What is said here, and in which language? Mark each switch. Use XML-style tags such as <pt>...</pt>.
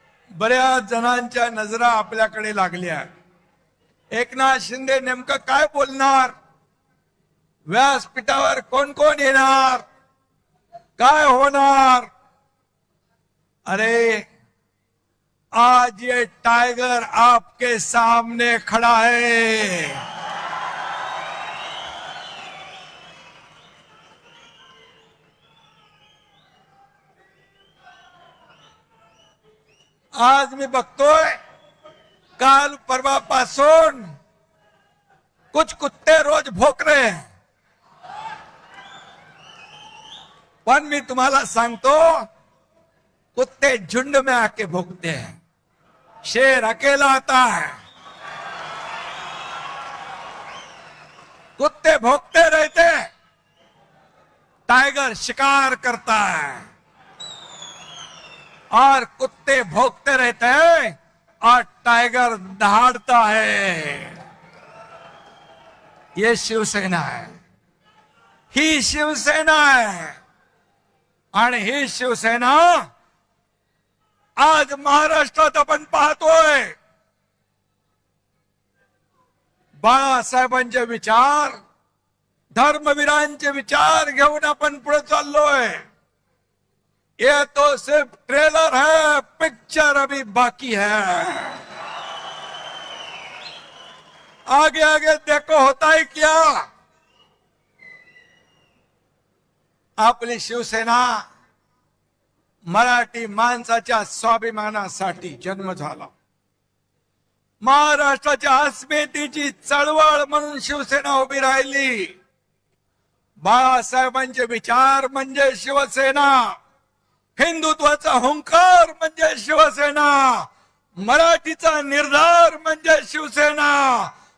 <mr>बऱ्याच जणांच्या नजरा आपल्याकडे लागल्या। एकनाथ शिंदे नेमकं काय बोलणार, व्यासपीठावर कोण कोण येणार, काय होणार।</mr> <hi>अरे आज ये टाइगर आपके सामने खड़ा है।</hi> <mr>आज मी बघतोय काल परवापासून</mr> <hi>कुछ कुत्ते रोज भोक रहे हैं,</hi> <mr>पण मी तुम्हाला सांगतो</mr> <hi>कुत्ते झुंड में आके भोगते हैं, शेर अकेला आता है। कुत्ते भोगते रहते, टाइगर शिकार करता है और कुत्ते भोगते रहते हैं और टाइगर दहाड़ता है। ये शिवसेना है,</hi> <mr>ही शिवसेना है आणि ही शिवसेना आज महाराष्ट्रात आपण पाहतोय। बाळासाहेबांचे विचार, धर्मवीरांचे विचार घेऊन आपण पुढे चाललोय।</mr> <hi>ये तो सिर्फ ट्रेलर है, पिक्चर अभी बाकी है। आगे आगे देखो होता है क्या।</hi> <mr>आपली शिवसेना मराठी माणसाच्या स्वाभिमानासाठी जन्म झाला। महाराष्ट्राच्या अस्मितेची चळवळ म्हणून शिवसेना उभी राहिली। बाळासाहेबांचे विचार म्हणजे शिवसेना, हिंदुत्वाचा हुंकार म्हणजे शिवसेना, मराठीचा निर्धार म्हणजे शिवसेना,</mr>